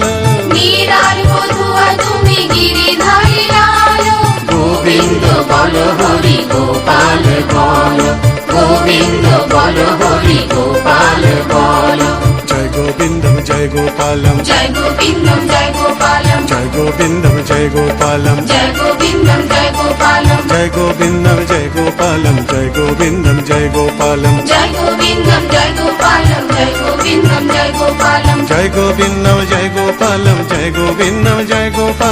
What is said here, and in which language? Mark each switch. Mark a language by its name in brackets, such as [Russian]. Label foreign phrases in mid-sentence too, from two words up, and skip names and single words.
[Bangla] মীরার বধুয়া তুমি গিরিধারী লাল, গোবিন্দ বলো হরি গোপাল বলো, গোবিন্দ বলো হরি গোপাল বলো। [Sanskrit] জয় গোবিন্দম জয় গোপালম, জয় গোবিন্দম জয় গোপালম, জয় গোবিন্দম জয় গোপালম, জয় গোবিন্দম জয় গোপালম। జయ గోవిందం జయ గోపాలం జయ గోవిందం జయ గోపాలం జయ గోవిందం జయ గోపాలం జయ గోవిందం జయ గోపాలం జయ గోవిందం జయ గోపాలం జయ గోవిందం జయ